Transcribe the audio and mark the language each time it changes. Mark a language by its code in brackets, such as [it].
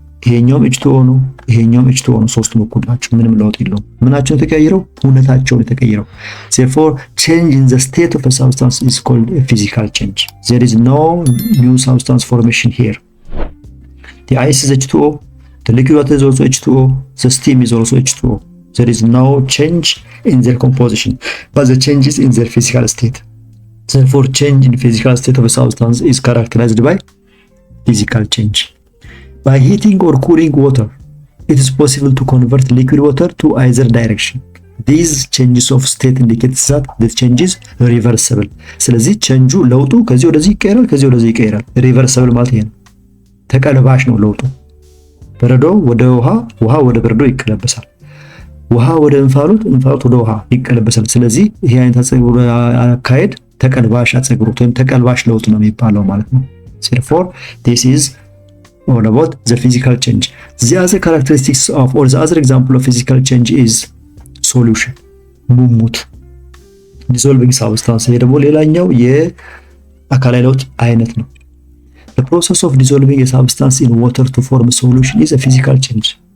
[am] ይሄኛውም H2O ነው፣ ይሄኛውም H2O ነው። ሶስቱም እኩል ናቸው። ምንም ለውጥ የለውም። ምናቸው የተቀየረው? ሁነታቸው የተቀየረው። [en] therefore change in the state of a substance is called a physical change. There is no new substance formation here. The ice is H2O, the liquid water is also H2O, the steam is also H2O. There is no change in their composition, but the change is in their physical state. Therefore change in physical state of a substance is characterized by physical change. By heating or cooling water, it is possible to convert liquid water to either direction. These changes of state indicate that the change is reversible. [am] ስለዚህ ቼንጁ ለውጡ ከዚህ ወደዚህ ይቀየራል፣ ከዚህ ወደዚህ ይቀየራል። ሪቨርሰብል ማለት ይሄ ነው። ተቀልባሽ ነው ለውጡ። በረዶ ወደ ውሃ፣ ውሃ ወደ በረዶ ይቀለበሳል። ውሃ ወደ እንፋሎት፣ እንፋሎት ወደ ውሃ ይቀለበሳል። ስለዚህ ይሄ አይነት አካሄድ ተቀልባሽ አጸግሮት ወይም ተቀልባሽ ለውጥ ነው የሚባለው ማለት ነው። [en] Therefore this is all about the physical change. The other characteristics of, or the other example of physical change is solution. ሙሙት dissolving substance። [am] ይሄ ደግሞ ሌላኛው የአካላዊ ለውጥ አይነት ነው። [en] The process of dissolving a substance in water to form a solution is a physical change.